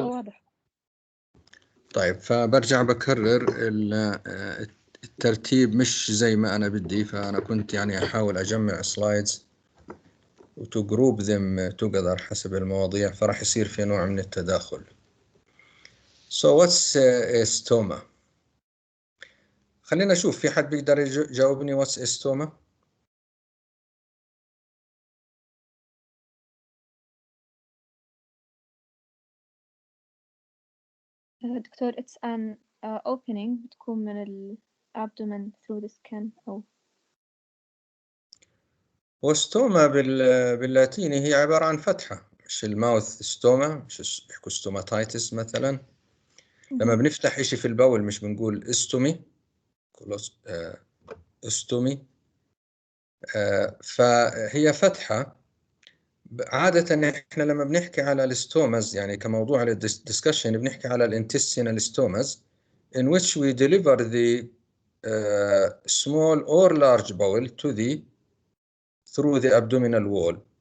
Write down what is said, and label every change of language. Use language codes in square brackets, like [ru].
[ar] واضح. طيب فبرجع بكرر الترتيب مش زي ما أنا بدي. فأنا كنت يعني أحاول أجمع سلايدز [en] وتو group them together [ar] حسب المواضيع، فراح يصير في نوع من التداخل. [en] So what's a stoma؟ [ar] خلينا نشوف في حد بيقدر يجاوبني [en] what's a stoma؟ Doctor it's an opening [ar] بتكون من ال [en] abdomen through the skin أو [ar] وستوما باللاتيني هي عبارة عن فتحة، مش الماوث ستوما، مش بيحكوا ستوماتايتس مثلا. لما بنفتح إشي في البول مش بنقول استومي، استومي. فهي فتحة. عادة احنا لما بنحكي على الستومز يعني كموضوع للدسكشن بنحكي على الانتستينال ستومز [en] in which we deliver the small or large bowel to the through the abdominal wall.